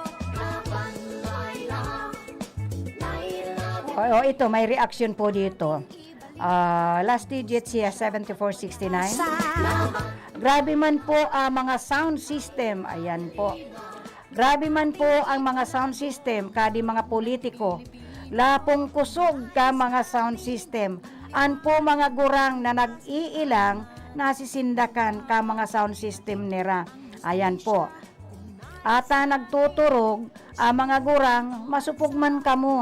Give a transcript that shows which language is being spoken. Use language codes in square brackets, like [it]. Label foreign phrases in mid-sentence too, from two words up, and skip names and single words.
[bik] Ito, may reaction po dito. [en] Last digit [bik] siya, 7469. Grabe man po ang mga [en] sound system. [bik] Ayan po. Grabe man po ang mga [en] sound system, [bik] kadi mga politiko. Lapong kusog ka mga [en] sound system. [bik] An po mga gurang na nag-iilang, nasisindakan ka mga [en] sound system [bik] nira. Ayan po. Ata nagtuturog, mga gurang, masupugman ka mo.